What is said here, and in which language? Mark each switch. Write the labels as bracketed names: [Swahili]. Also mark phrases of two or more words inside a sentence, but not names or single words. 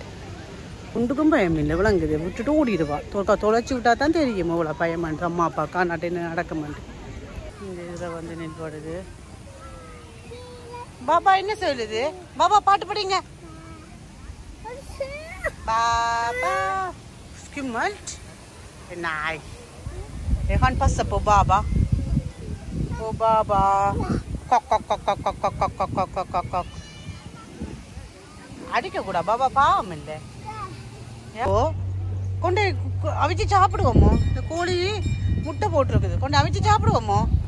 [Tamil] ஒன்றுக்கும் பயம் இல்லை. விளங்குது விட்டுட்டு ஓடிடுவா. தொலைச்சி விட்டா தான் தெரியும் இவ்வளோ பயமான்ட்டு. அம்மா அப்பா காணாட்டின்னு நடக்க மாட்டேன். இந்த இதில் வந்து நின்றுடுது. பாபா என்ன சொல்லுது? பாபா பாட்டு படிங்க. பாபா [Swedish] skimmelt. Nej. Jag kan passa på baba. [Tamil] பாபா கொக் கொக் கொக் கொக் கொக் கொக் கொக் கொக் கொக் கொக் கொக். அடிக்க கூட பாபா பாவம் இல்லை. ஓ கொண்டு அவிச்சு சாப்பிடுவோமோ? இந்த கோழி முட்டை போட்டிருக்குது, கொண்டு அவிச்சு சாப்பிடுவோமோ?